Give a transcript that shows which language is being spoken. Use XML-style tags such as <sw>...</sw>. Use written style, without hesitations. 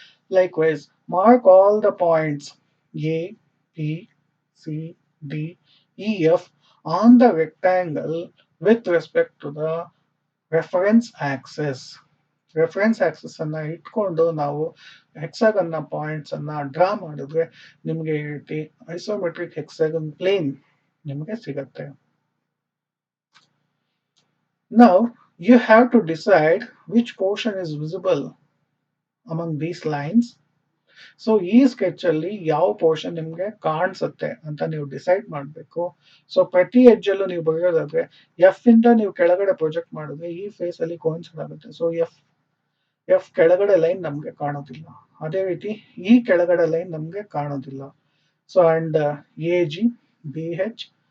<en>Likewise, mark all the points A, B, C, D, E, F on the rectangle with respect to the reference axis.</en> <kn>Reference Axis ಅನ್ನ ಇಟ್ಕೊಂಡು ನಾವು ಹೆಕ್ಸಾಗನ್ ನ points ಅನ್ನ draw ಮಾಡಿದ್ರೆ ನಿಮ್ಗೆ ಈ ರೀತಿ ಐಸೋಮೆಟ್ರಿಕ್ ಹೆಕ್ಸಾಗನ್ ಪ್ಲೇನ್ ನಿಮಗೆ ಸಿಗತ್ತೆ.</kn> <en>Now you have to decide which portion is visible among these lines.</en> <kn>So ಈ ಸ್ಕೆಚ್ ಅಲ್ಲಿ ಯಾವ ಪೋರ್ಷನ್ ನಿಮ್ಗೆ ಕಾಣಿಸುತ್ತೆ ಅಂತ ನೀವು ಡಿಸೈಡ್ ಮಾಡಬೇಕು. ಸೊ ಪ್ರತಿ ಎಡ್ಜ್ ಅಲ್ಲೂ ನೀವು ಬರೆಯೋದಾದ್ರೆ ಎಫ್ ಇಂದ ನೀವು ಕೆಳಗಡೆ ಪ್ರೊಜೆಕ್ಟ್ ಮಾಡಿದ್ರೆ ಈ ಫೇಸ್ ಅಲ್ಲಿ ಕೋಇನ್ಸೈಡ್ ಆಗುತ್ತೆ. ಸೊ ಎಫ್ ಕೆಳಗಡೆ ಲೈನ್ ನಮ್ಗೆ ಕಾಣೋದಿಲ್ಲ, ಅದೇ ರೀತಿ ಈ ಕೆಳಗಡೆ ಲೈನ್ ನಮ್ಗೆ ಕಾಣೋದಿಲ್ಲ. So and A G B H</kn>